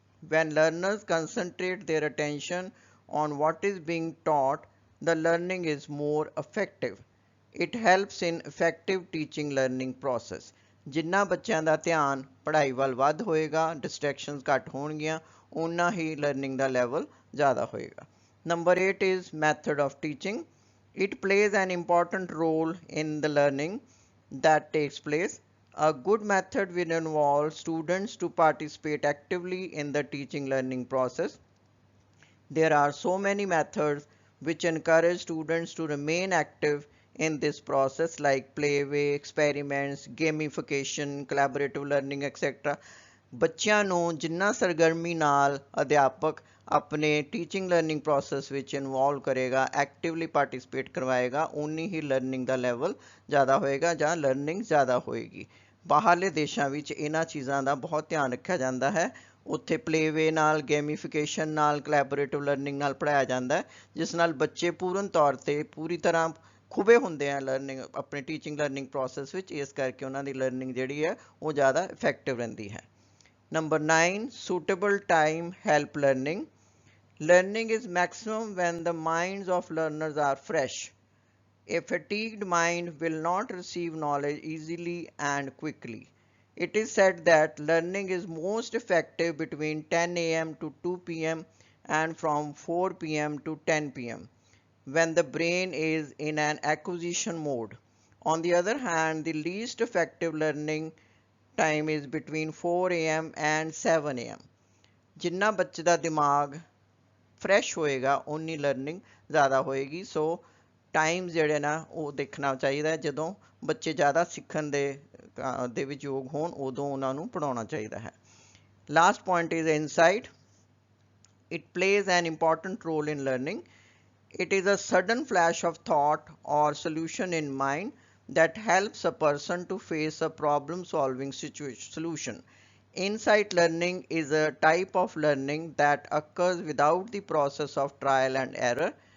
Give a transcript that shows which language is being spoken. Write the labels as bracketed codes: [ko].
[en] When learners concentrate their attention on what is being taught, the learning is more effective। It helps in effective teaching learning process। [pa] ਜਿੰਨਾ ਬੱਚਿਆਂ ਦਾ ਧਿਆਨ ਪੜ੍ਹਾਈ ਵੱਲ ਵੱਧ ਹੋਏਗਾ, distractions ਘੱਟ ਹੋਣਗੀਆਂ, ਉਨਾ ਹੀ ਲਰਨਿੰਗ ਦਾ ਲੈਵਲ ਜ਼ਿਆਦਾ ਹੋਏਗਾ। [en] Number 8 is method of teaching। It plays an important role in the learning that takes place। A good method will involve students to participate actively in the teaching learning process। There are so many methods which encourage students to remain active in this process like playway, experiments, gamification, collaborative learning, etc। [pa] ਬੱਚਿਆਂ ਨੂੰ ਜਿੰਨਾ ਸਰਗਰਮੀ ਨਾਲ ਅਧਿਆਪਕ ਆਪਣੇ teaching learning process ਵਿੱਚ involve ਕਰੇਗਾ, [en] actively participate [pa] ਕਰਵਾਏਗਾ, ਉਨੀ ਹੀ ਲਰਨਿੰਗ ਦਾ ਲੈਵਲ ਜ਼ਿਆਦਾ ਹੋਏਗਾ ਜਾਂ ਲਰਨਿੰਗ ਜ਼ਿਆਦਾ ਹੋਏਗੀ। ਬਾਹਰਲੇ ਦੇਸ਼ਾਂ ਵਿੱਚ ਇਹਨਾਂ ਚੀਜ਼ਾਂ ਦਾ ਬਹੁਤ ਧਿਆਨ ਰੱਖਿਆ ਜਾਂਦਾ ਹੈ। ਉੱਥੇ ਪਲੇਵੇ ਨਾਲ, ਗੇਮੀਫਿਕੇਸ਼ਨ ਨਾਲ, ਕੋਲੈਬੋਰੇਟਿਵ ਲਰਨਿੰਗ ਨਾਲ ਪੜ੍ਹਾਇਆ ਜਾਂਦਾ ਹੈ, ਜਿਸ ਨਾਲ ਬੱਚੇ ਪੂਰਨ ਤੌਰ ਤੇ ਪੂਰੀ ਤਰ੍ਹਾਂ ਖੁਬੇ ਹੁੰਦੇ ਆ ਲਰਨਿੰਗ ਆਪਣੇ ਟੀਚਿੰਗ ਲਰਨਿੰਗ ਪ੍ਰੋਸੈਸ ਵਿੱਚ। ਇਸ ਕਰਕੇ ਉਹਨਾਂ ਦੀ ਲਰਨਿੰਗ ਜਿਹੜੀ ਹੈ ਉਹ ਜ਼ਿਆਦਾ ਇਫੈਕਟਿਵ ਰਹਿੰਦੀ ਹੈ। [en] Number 9, suitable time help learning। Learning is maximum when the minds of learners are fresh। A fatigued mind will not receive knowledge easily and quickly। It is said that learning is most effective between 10 a.m. to 2 p.m. and from 4 p.m. to 10 p.m. when the brain is in an acquisition mode। On the other hand, the least effective learning time is between 4 a.m. and 7 a.m। [pa] ਜਿੰਨਾ ਬੱਚੇ ਦਾ ਦਿਮਾਗ fresh ਹੋਏਗਾ ਉਨੀ learning ਜ਼ਿਆਦਾ ਹੋਏਗੀ। ਸੋ time ਜਿਹੜੇ ਨਾ ਉਹ ਦੇਖਣਾ ਚਾਹੀਦਾ, ਜਦੋਂ ਬੱਚੇ ਜ਼ਿਆਦਾ ਸਿੱਖਣ ਦੇ ਵਿੱਚ ਯੋਗ ਹੋਣ ਉਦੋਂ ਉਹਨਾਂ ਨੂੰ ਪੜ੍ਹਾਉਣਾ ਚਾਹੀਦਾ ਹੈ। [en] Last point is insight. It plays an important role in learning। It is a sudden flash of thought or solution in mind that helps a person to face a problem-solving solution। Insight learning is a type of learning that occurs without the process of trial and error।